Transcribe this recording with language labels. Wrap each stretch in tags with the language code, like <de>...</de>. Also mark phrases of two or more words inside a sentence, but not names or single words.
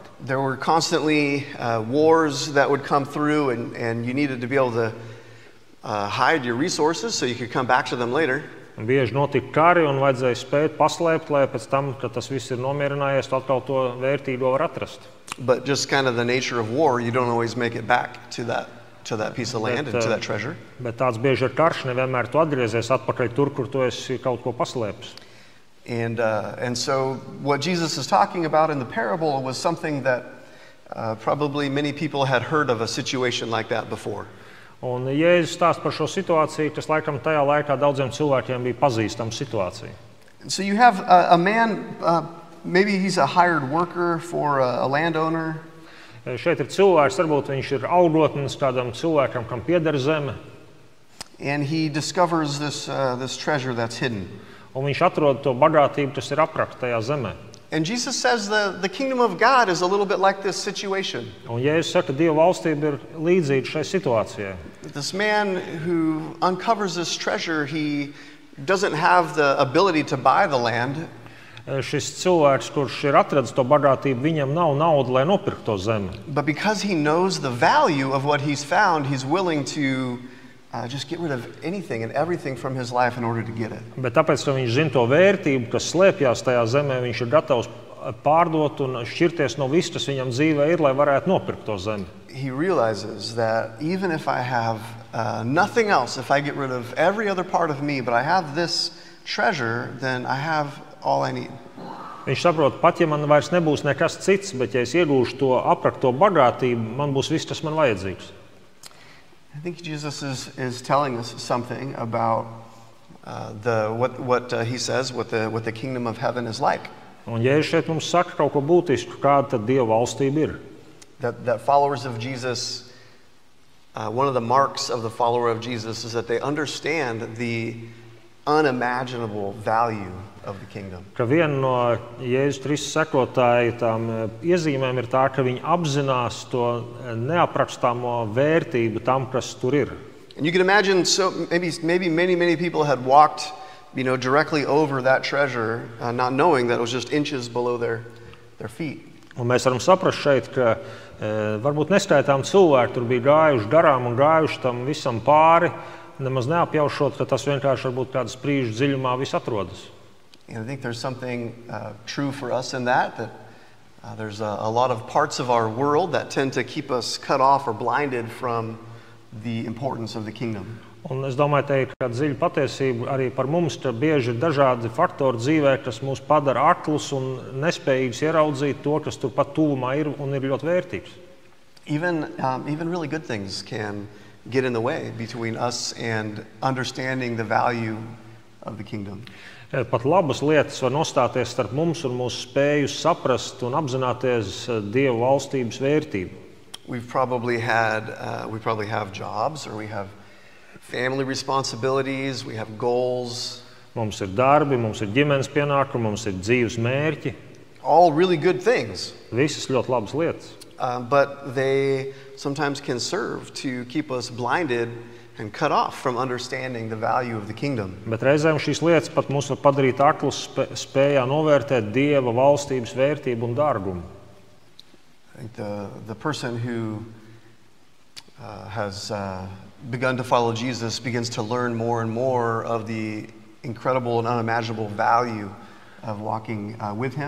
<en>There were constantly wars that would come through, and you needed to be able to hide your resources so you could come back to them later.</en> <lv>Bieži notika kari un vajadzēja spēt paslēpt, lai pēc tam, kad tas viss ir nomierinājies, tu atkal to vērtīgo var atrast.</lv> <en>But just kind of the nature of war, you don't always make it back to that piece of land and to that treasure.</en> <lv>Bet tāds bieži ir karš, nevienmēr tu atgriezies atpakaļ tur, kur tu esi kaut ko paslēpis.</lv> <en>And so what Jesus is talking about in the parable was something that probably many people had heard of a situation like that before.</en> <lv>Un Jēzus stāsta par šo situāciju, kas laikam tajā laikā daudziem cilvēkiem bija pazīstama situācija.</lv> <en>So you have a man, maybe he's a hired worker for a landowner.</en> <lv>Šeit ir cilvēks, varbūt viņš ir algotnis kādam cilvēkam, kam pieder zeme.</lv> <en>And he discovers this treasure that's hidden.</en> <lv>Un viņš atrod to bagātību, kas ir aprakta tajā zemē.</lv> <en>And Jesus says the kingdom of God is a little bit like this situation.</en> <lv>Un Jēzus saka, ka Dieva valstība ir līdzīga šai situācijai.</lv> <en>This man who uncovers this treasure, he doesn't have the ability to buy the land.</en> <lv>Šis cilvēks, kurš ir atradis to bagātību, viņam nav nauda, lai nopirktu to zemi.</lv> <en>But because he knows the value of what he's found, he's willing to just get rid of anything and everything from his life in order to get it.</en> <lv>Bet tāpēc, ka viņš zina to vērtību, kas slēpjas tajā zemē, viņš ir gatavs pārdot un šķirties no viss, kas viņam dzīvē ir, lai varētu nopirkt to zemi.</lv> <en>He realizes that even if I have nothing else, if I get rid of every other part of me, but I have this treasure, then I have all I need.</en> <lv>Viņš saprot, pat ja man vairs nebūs nekas cits, bet ja es iegūšu to aprakto bagātību, man būs viss, kas man vajadzīgs.</lv> <en>I think Jesus is telling us something about what he says, what the kingdom of heaven is like.</en> <lv>Un Jēzus šeit mums saka kaut ko būtisku, kāda tad Dieva valstība ir.</lv> <en>That followers of Jesus, one of the marks of the follower of Jesus is that they understand the unimaginable value of the kingdom.</en> <lv>Ka viena no Jēzus Kristus sekotāju tām iezīmēm ir tā, ka viņi apzinās to neaprakstāmo vērtību tam, kas tur ir.</lv> <en>And you can imagine, maybe many people had walked, directly over that treasure, not knowing that it was just inches below their feet.</en> <lv>Un mēs varam saprast šeit, ka varbūt neskaitām cilvēki tur bija gājuši garām un gājuši tam visam pāri, nemaz neapjaušot, ka tas vienkārši varbūt kādas sprīžu dziļumā viss atrodas.</lv> <en>And I think there's something true for us in that there's a lot of parts of our world that tend to keep us cut off or blinded from the importance of the kingdom.</en> <lv>Un es domāju, te ir kāda dziļa patiesība arī par mums, ka bieži ir dažādi faktori dzīvē, kas mūs padara aklus un nespējīgus ieraudzīt to, kas tur pat tuvumā ir un ir ļoti vērtīgs.</lv> <en>Even really good things can get in the way between us and understanding the value of the kingdom.</en> <lv>Pat labas lietas var nostāties starp mums un mūsu spēju saprast un apzināties Dieva valstības vērtību.</lv> <en>We probably have jobs, or we have family responsibilities, we have goals.</en> <lv>Mums ir darbi, mums ir ģimenes pienākumi, mums ir dzīves mērķi.</lv> <en>All really good things.</en> <lv>Visas ļoti labas lietas.</lv> <en>But they sometimes can serve to keep us blinded and cut off from understanding the value of the kingdom.</en> <lv>Bet reizēm šīs lietas pat mūs var padarīt aklus spējā novērtēt Dieva valstības vērtību un dārgumu.</lv> <en>I think the person who has begun to follow Jesus begins to learn more and more of the incredible and unimaginable value of walking with him.</en>